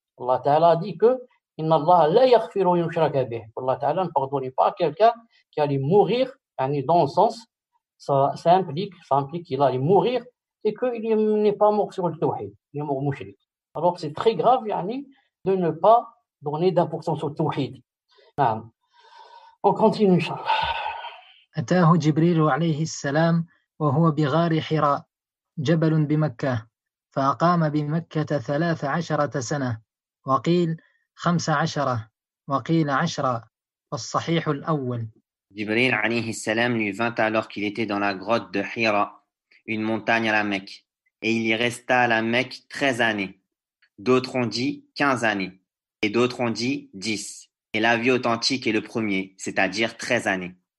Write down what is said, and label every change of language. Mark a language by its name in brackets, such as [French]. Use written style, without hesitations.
[French] Allah Ta'ala dit que [Arabic] Inna Allah la yaghfiru yushraka bih. [French] Allah Ta'ala ne pardonne pas à quelqu'un qui allait mourir, dans le sens, ça implique qu'il allait mourir et qu'il n'est pas mort sur le tawhid, il est mort mushrik. Alors c'est très grave de ne pas donner d'importance au tawhid. On continue, Inch'Allah. [Arabic] أتاه جبريل عليه السلام وهو بغار حراء جبل بمكة فأقام بمكة 13 سنة وقيل 15 وقيل 10 والصحيح الأول. [French] Jibril alayhi salam lui vint alors qu'il était dans la grotte de Hira, une montagne à la Mecque, et il y resta à la Mecque 13 années. D'autres ont dit 15 années, et d'autres ont dit 10. Et l'avis authentique est le premier, c'est-à-dire 13 années.